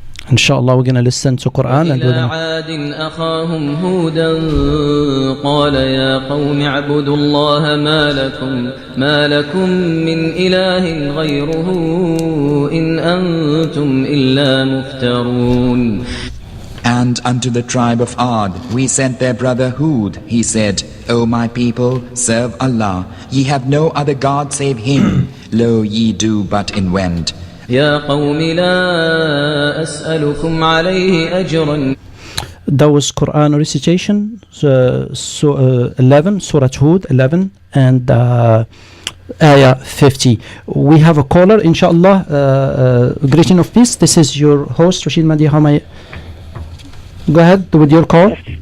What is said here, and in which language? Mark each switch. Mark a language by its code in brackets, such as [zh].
[en] Inshallah we're going to listen to Quran and we're going to [ar] عاد أخاهم هودا قال يا قوم اعبدوا الله ما لكم من إله غيره إن أنتم إلا مفترون. [en] And unto the tribe of Ad we sent their brother Hud. He said, O my people, serve Allah. Ye have no other God save Him. Lo, ye do but invent. [ar] يا قوم لا أسألكم عليه أجرا. [en] That was Quran recitation, 11, Surah Hud 11 and Ayah 50. We have a caller, inshallah. Greeting of peace. This is your host, Rashid Mahdi. How may go ahead with your call.